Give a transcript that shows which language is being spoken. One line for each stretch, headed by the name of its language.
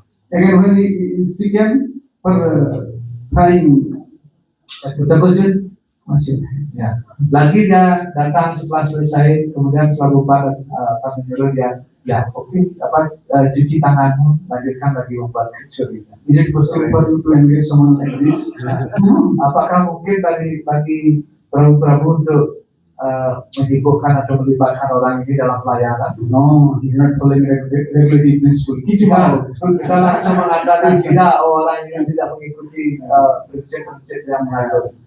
English: Again, when he again for trying the question, wash your hand. Ya.
Indonesian: Lagi dia datang setelah selesai, kemudian Prabhupada menyuruh dia, ya oke, cuci tanganmu, lanjutkan lagi membuat kecuri.
English: Is it possible for you to engage someone like this?
Indonesian: Apakah mungkin bagi Prabhu untuk menyibukkan atau melibatkan orang ini dalam pelayanan?
English: No, he's not following regulative principle.
Indonesian: Kita langsung mengatakan tidak, orang ini tidak mengikuti prinsip-prinsip yang mengatur.